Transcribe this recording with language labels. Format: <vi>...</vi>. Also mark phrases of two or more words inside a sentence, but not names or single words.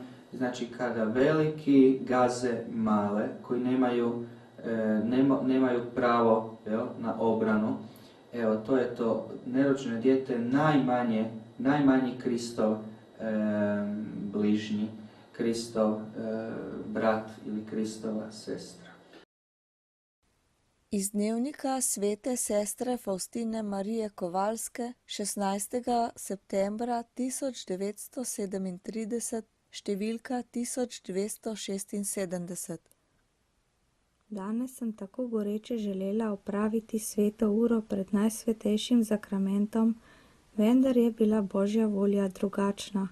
<hr>Znači kada veliki gaze male, koji nemaju pravo na obranu, evo to je to, nerođeno dijete najmanji Kristov bližnji, Kristov brat ili Kristova sestra.</hr> <sl>Iz dnevnika svete sestre Faustine Marije Kovalske 16. septembra 1937, številka 1276. Danes sem tako goreče želela opraviti sveto uro pred najsvetejšim zakramentom, vendar je bila Božja volja drugačna.</sl>